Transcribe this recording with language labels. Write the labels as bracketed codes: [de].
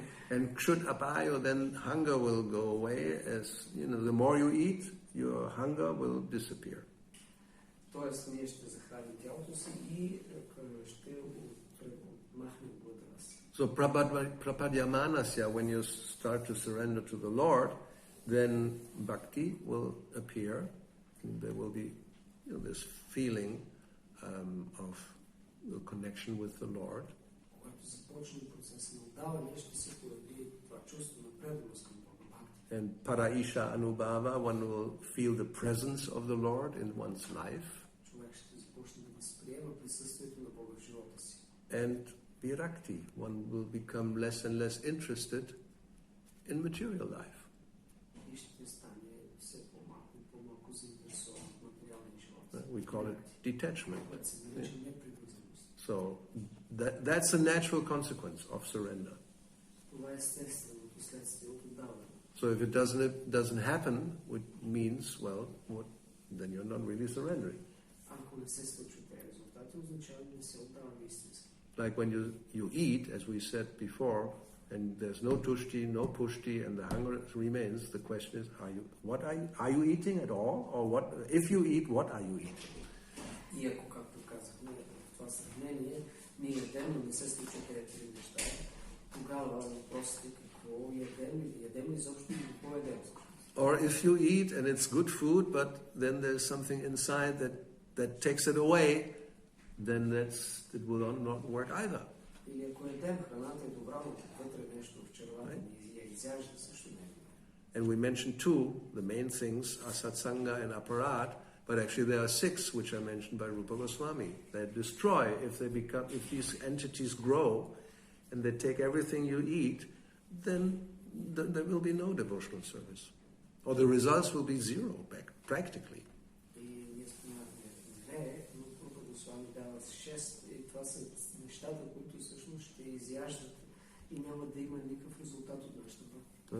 [en] And kshut apayo, then hunger will go away. As you know, the more you eat, your hunger will disappear. [bg] Тоест, ние ще захраним тялото си и ще махнем глада си. [en] So prapadyamanasya, when you start to surrender to the Lord, then bhakti will appear. And there will be this feeling of the connection with the Lord. [bg] Когато започне процес на отдаване, ще се появи това чувство на преданост към Бога, бхакти. [en] And paraisha anubhava, one will feel the presence of the Lord in one's life. [bg] Човек ще започне да възприема присъствието на Бога в живота си. [en] And virakti, one will become less and less interested in material life. [bg] И ще стане все по-малко и по-малко заинтересован от материалния живот. [en] We call it detachment. [bg] Което се нарича непривързаност. [en] So that's a natural consequence of surrender. [bg] Това е естественото следствие от отдаване. [en] So if it doesn't happen, it means, well, then you're not really surrendering. [bg] Ако не се случват тези резултати, означава да не се отдаваме истински. [en] Like when you eat, as we said before, and there's no tushti, no pushti, and the hunger remains, the question is, are you eating at all? Or what? If you eat, what are you eating? [bg] И ако, както казахме в това сравнение, ние ядем, но не се случват тези 3 неща, тогава въпросът е какво ядем ли изобщо и какво ядем. [en] Or if you eat and it's good food, but then there's something inside that takes it away, then it will not work either. [bg] Или ако ядем храната е добра, но вътре нещо в червата ни я изяжда, също не е добре. [en] And we mentioned 2, the main things are satsanga and aparat, but actually there are 6 which are mentioned by Rupa Goswami. They destroy if these entities grow and they take everything you eat, then there will be no devotional service. Or the results will be 0 practically. [bg] И ние споменахме 2, но Руpa Госвами дава 6 и това са нещата, които всъщност ще изяждат и няма да има никакъв резултат от нашата бъдеще.